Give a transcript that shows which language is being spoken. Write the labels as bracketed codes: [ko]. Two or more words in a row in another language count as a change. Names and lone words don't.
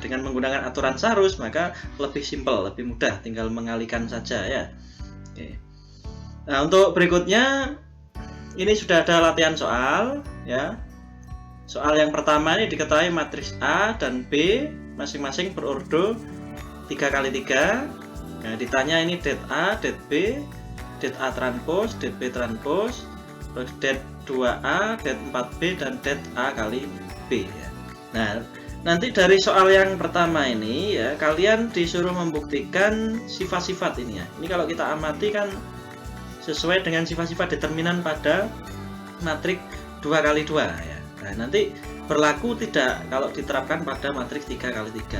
[id] Dengan menggunakan aturan Sarus maka lebih simpel, lebih mudah, tinggal mengalihkan saja ya. Oke. Nah, untuk berikutnya ini sudah ada latihan soal ya. Soal yang pertama ini diketahui matriks A dan B masing-masing berordo 3x3. Nah, ditanya ini det A, det B, det A transpos, det B transpos, terus det 2A, det 4B, dan det A kali B ya. Nah, nanti dari soal yang pertama ini ya, kalian disuruh membuktikan sifat-sifat ini ya. Ini kalau kita amati kan sesuai dengan sifat-sifat determinan pada matriks 2 kali 2 ya. Nah, nanti berlaku tidak kalau diterapkan pada matriks 3 kali 3.